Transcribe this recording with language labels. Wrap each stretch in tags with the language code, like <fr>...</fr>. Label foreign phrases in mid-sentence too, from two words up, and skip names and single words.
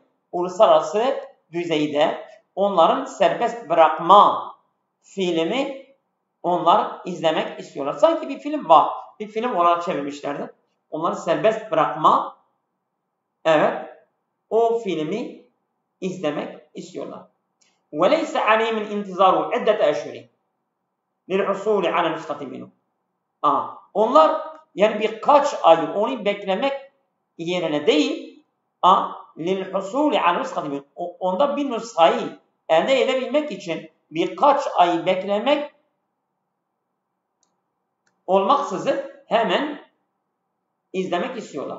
<tr>Uluslararası düzeyde onların serbest bırakma filmi onlar izlemek istiyorlar. Sanki bir film var. Bir film olarak çevirmişlerdi. Onları serbest bırakma evet o filmi izlemek istiyorlar.</tr> <ar>وَلَيْسَ عَلَيْهِمْ الْاِنْتِظَارُ عِدَّةَ اَشْهُرٍ لِلْحُصُولِ عَلَى نُسْخَةٍ مِنْهُ</ar> <tr>onlar yani birkaç ay onu beklemek yerine değil,</tr> <ar>للحصول عن نسخة,</ar> <tr>onda bir nüshayı elde edebilmek için birkaç ay beklemek olmaksızın hemen izlemek istiyorlar.</tr>